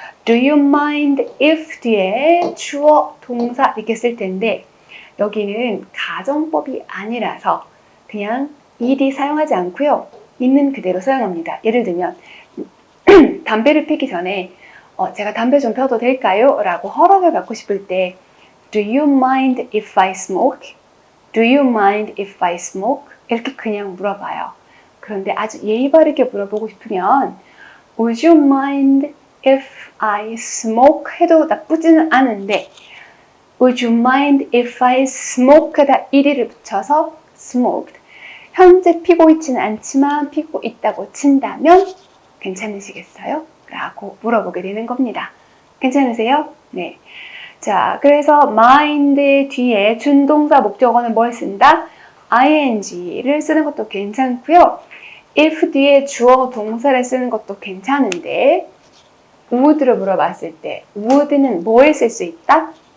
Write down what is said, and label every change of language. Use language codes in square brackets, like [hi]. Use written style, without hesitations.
[en] Do you mind if [ko] 뒤에 주어, 동사 이렇게 쓸 텐데 여기는 가정법이 아니라서 그냥 ed 사용하지 않고요. 있는 그대로 사용합니다. 예를 들면 담배를 피기 전에 제가 담배 좀 펴도 될까요? 라고 허락을 받고 싶을 때 [en] Do you mind if I smoke? Do you mind if I smoke? [ko] 이렇게 그냥 물어봐요. 그런데 아주 예의 바르게 물어보고 싶으면 [en] Would you mind if I smoke? [ko] 해도 나쁘지는 않은데 [en] Would you mind if I smoke [ko] 에다 ed를 붙여서 smoked. 현재 피고 있지는 않지만 피고 있다고 친다면 괜찮으시겠어요? 라고 물어보게 되는 겁니다. 괜찮으세요? 네. 자, 그래서 mind 뒤에 준동사 목적어는 뭘 쓴다? ing를 쓰는 것도 괜찮고요. if 뒤에 주어 동사를 쓰는 것도 괜찮은데 would로 물어봤을 때 would는 뭐에 쓸 수 있다?